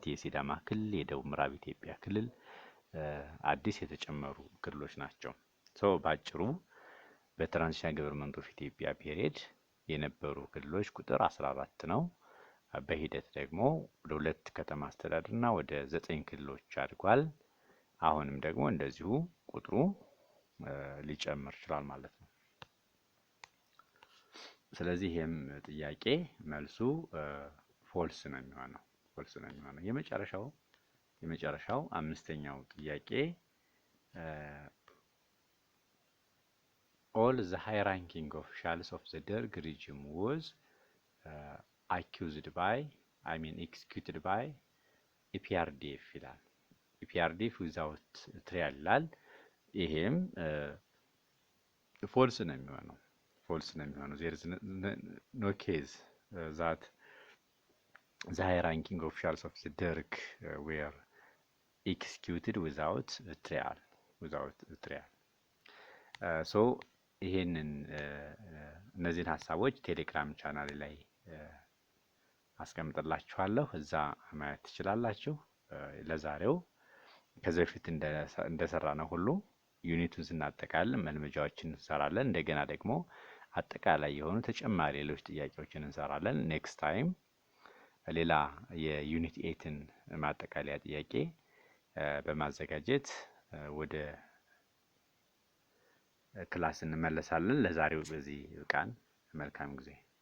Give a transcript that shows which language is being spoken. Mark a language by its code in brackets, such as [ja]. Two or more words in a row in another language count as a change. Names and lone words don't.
[am] የሲዳማ ክልል፣ የደቡብ ምዕራብ ኢትዮጵያ ክልል አዲስ የተጨመሩ ክልሎች ናቸው። ባጭሩ በትራንዚሽናል ገቨርንመንት ኦፍ ኢትዮጵያ ፒሪየድ የነበሩ ክልሎች ቁጥር 14 ነው። በሂደት ደግሞ ወደ 2 ከተማ አስተዳደርና ወደ 9 ክልሎች አድጓል። አሁንም ደግሞ እንደዚሁ ቁጥሩ ሊጨምር ይችላል ማለት ነው። ስለዚህ ይሄም ጥያቄ መልሱ ፎልስ ነው የሚሆነው። የመጨረሻው አምስተኛው ጥያቄ [en] all the high ranking officials of the Derg regime was executed by EPRDF ይላል። EPRDF without trial ይላል። [am] ይሄም ፎልስ ነው የሚሆነው። [en] there is no case that the high ranking officials of the Derg were executed without trial. [am] ይሄንን እነዚህን ሀሳቦች ቴሌግራም ቻናል ላይ አስቀምጥላችኋለሁ፣ እዛ ማየት ትችላላችሁ። ለዛሬው ከዚህ በፊት እንደሰራነው ሁሉ ዩኒቱን ስናጠቃልል መልመጃዎችን እንሰራለን። እንደገና ደግሞ አጠቃላይ የሆኑ ተጨማሪ ሌሎች ጥያቄዎችን እንሰራለን። [en] next time [am] ሌላ የዩኒት 8ን ማጠቃለያ ጥያቄ በማዘጋጀት ወደ ክላስ እንመለሳለን። ለዛሬው በዚህ ቃን መልካም ጊዜ